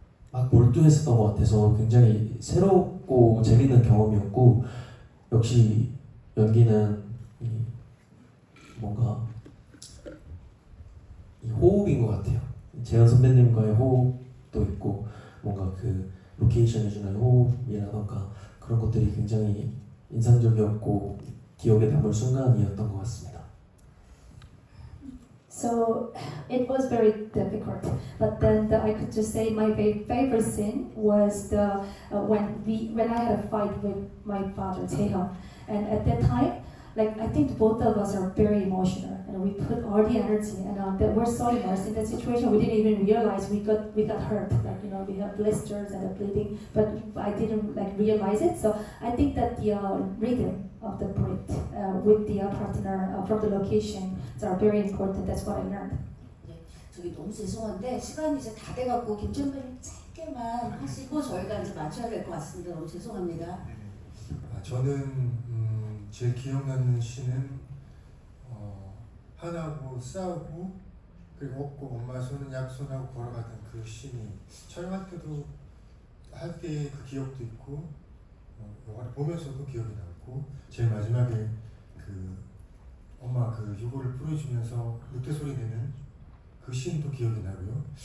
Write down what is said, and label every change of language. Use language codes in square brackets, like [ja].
[ko] 막 몰두했었던 것 같아서 굉장히 새롭고 재밌는 경험이었고, 역시 연기는 뭔가 이 호흡인 것 같아요. 재현 선배님과의 호흡도 있고 뭔가 그 로케이션에 주는 호흡이라던가 그런 것들이 굉장히 인상적이었고 기억에 남을 순간이었던 것 같습니다. [en] So it was very difficult, but then I could just say my favorite scene was when I had a fight with my father Taehyung, and at that time, like I think both of us are very emotional, and we put all the energy, and that we're so immersed in that situation we didn't even realize we got hurt, like we have blisters and a bleeding, but I didn't realize it. So I think that the rhythm of the breath with the partner from the location are very important. That's what I learned. [ko] 저기 너무 죄송한데 시간이 이제 다 돼갖고 김천배님 짧게 짧게만 하시고 저희가 이제 맞춰야 될 것 같습니다. 너무 죄송합니다. 저는 제일 기억나는 시는 하나하고 싸우고 그리고 없고 엄마 손은 약손하고 걸어가던 그 씬이 촬영할 때도 할 때의 그 기억도 있고 영화를 보면서도 기억이 남고 제일 마지막에 그 엄마 그 유골을 뿌려주면서 늑대 소리 내는 그 씬도 기억이 나고요.